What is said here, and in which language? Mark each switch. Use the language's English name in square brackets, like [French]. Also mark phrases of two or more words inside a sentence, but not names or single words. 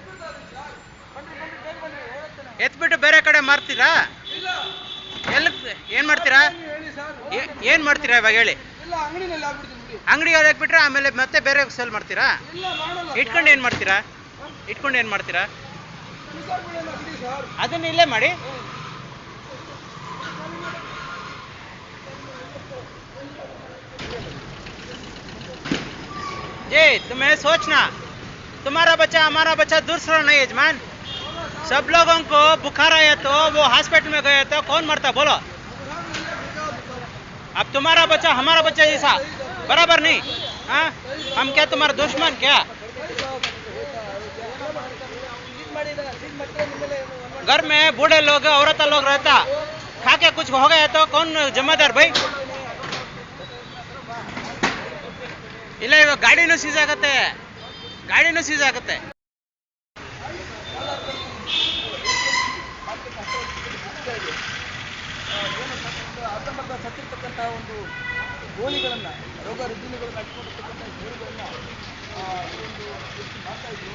[Kannada] ಎತ್ಬಿಟ್ಟು ಬೇರೆ ಕಡೆ ಮಾರ್ತೀರಾ? ಎಲ್ಲಿ ಏನು ಮಾಡ್ತೀರಾ? ಏನು ಮಾಡ್ತೀರಾ ಇವಾಗ ಹೇಳಿ? ಇಲ್ಲ, ಅಂಗಡಿನಲ್ಲಿ ಆಗ್ಬಿಡ್ತೀನಿ. ಅಂಗಡಿಗೆ ಹಾಕ್ಬಿಟ್ರೆ ಆಮೇಲೆ ಮತ್ತೆ ಬೇರೆ ಸೇಲ್ ಮಾಡ್ತೀರಾ? ಇಲ್ಲ, ಮಾಡಲ್ಲ. ಇಟ್ಕೊಂಡು ಏನು ಮಾಡ್ತೀರಾ? ಇಟ್ಕೊಂಡು ಏನು ಮಾಡ್ತೀರಾ? ಬಿಸಾಕ್ಬಿಡೋಣ ಅಂಗಡಿ ಸರ್. ಅದನ್ನ ಇಲ್ಲೇ ಮಾಡಿ. [Hindi] जी, तुम्हें सोचना, तुम्हारा बच्चा हमारा बच्चा दूसरा नहीं यजमान. सब लोगों को बुखार आया तो वो हॉस्पिटल में गए तो कौन मरता बोलो? अब तुम्हारा बच्चा हमारा बच्चा जैसा बराबर नहीं. हाँ, हम क्या तुम्हारा दुश्मन क्या? घर में बूढ़े लोग औरत लोग रहता, खा के कुछ हो गया तो कौन जिम्मेदार भाई? [Kannada] ಇಲ್ಲ, ಇವಾಗ ಗಾಡಿನೂ ಸೀಸ್ ಆಗುತ್ತೆ. ಗಾಡಿನೂ ಸೀಸ್ ಆಗುತ್ತೆ. ಅರ್ಧಂಬರ್ಧ ಸತ್ತಿರ್ತಕ್ಕಂಥ ಒಂದು ಗೋಣಿಗಳನ್ನು, ರೋಗ ರುಜಿನಗಳನ್ನು ಹಚ್ಕೊಂಡಿರ್ತಕ್ಕಂಥ ಗೋಣಿಗಳನ್ನು ಈ ಒಂದು ಮಾಡ್ತಾ ಇದ್ರು.